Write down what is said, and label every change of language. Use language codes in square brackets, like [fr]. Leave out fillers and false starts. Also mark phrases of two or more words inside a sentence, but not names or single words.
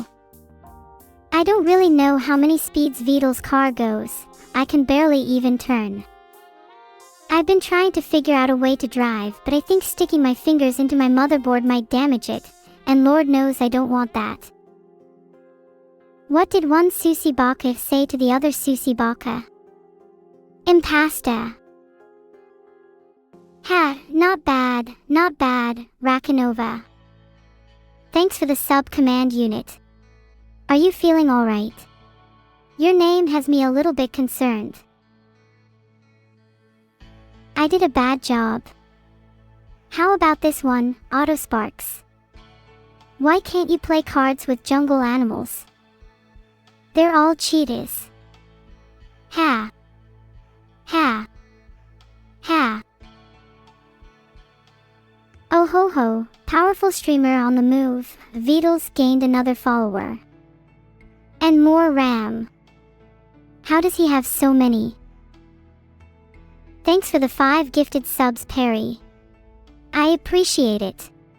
[en] I don't really know how many speeds Vidal's car goes. I can barely even turn. I've been trying to figure out a way to drive, but I think sticking my fingers into my motherboard might damage it, and Lord knows I don't want that. What did one Susie Baka say to the other Susie Baka? Impasta. Ha, not bad, Rakanova. Thanks for the sub command unit. Are you feeling alright? Your name has me a little bit concerned. I did a bad job. How about this one, Autosparks? Why can't you play cards with jungle animals? They're all cheetahs. Ha. Ha. Ha. Oh ho ho, powerful streamer on the move, Beatles gained another follower. And more RAM. How does he have so many? Thanks for the 5 gifted subs, Perry. I appreciate it.